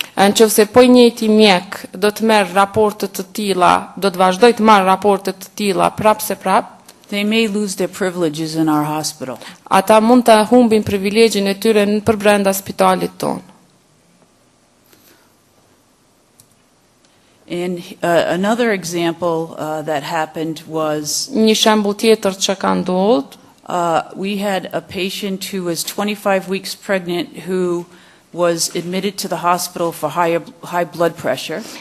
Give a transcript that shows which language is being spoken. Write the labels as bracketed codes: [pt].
[sq] Nëse po i njëjti mjek do të merr raporte të tilla, do të vazhdoj të marr raporte të tilla prapë se prapë, [en] they may lose their privileges in our hospital. [sq] ata mund të humbin privilegjin e tyre për brenda spitalit tonë. [en] And another example that happened was [sq] Një shembull tjetër që ka ndodhur, [en] we had a patient who was 25 weeks pregnant who was admitted to the hospital for high blood pressure.